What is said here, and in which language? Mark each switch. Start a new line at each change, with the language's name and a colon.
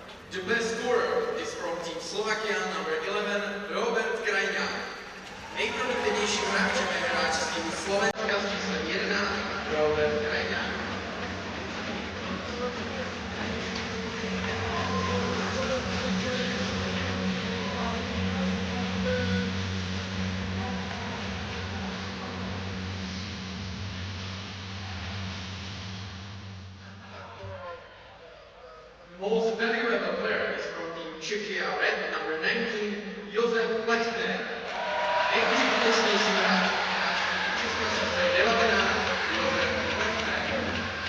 English: The best scorer is from Team Slovakia, number 11, Hradec Kralove.
Czech: Nejproduktivnějším hráčem je hráč z týmu Slovenska s číslem 11, Hradec Kralove.
English: Most valuable player is from Team Czechia Red, number 19, Josef Lechner.
Czech: Nejúžitečnější hráč České srdce 19, Josef Lechner.